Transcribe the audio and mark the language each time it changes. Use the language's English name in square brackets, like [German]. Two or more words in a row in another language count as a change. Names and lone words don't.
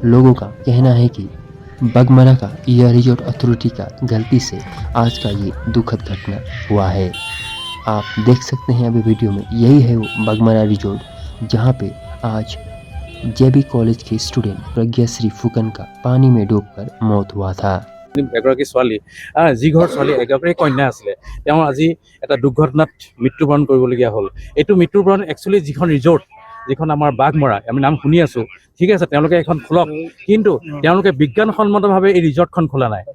[Hindi] लोगों का कहना है कि बाघमरा का यह रिजॉर्ट अथॉरिटी का गलती से आज का ये दुखद घटना हुआ है। आप देख सकते हैं अभी वीडियो में, यही है वो बाघमरा रिजॉर्ट जहाँ पे आज जेबी कॉलेज के स्टूडेंट प्रज्ञाश्री फुकन का पानी में डूबकर मौत हुआ था। [Assamese] এগৰাকী ছোৱালী যি ঘৰ ছোৱালী এগৰাকী কন্যা আছিলে, তেওঁ আজি এটা দুৰ্ঘটনাত মৃত্যুবৰণ কৰিবলগীয়া হ'ল। এইটো মৃত্যুবৰণ একচুৱেলি যিখন ৰিজৰ্ট, যিখন আমাৰ বাঘমৰা, আমি নাম শুনি আছোঁ, ঠিক আছে, তেওঁলোকে এখন খোলক, কিন্তু তেওঁলোকে বিজ্ঞানসন্মতভাৱে এই ৰিজৰ্টখন খোলা নাই।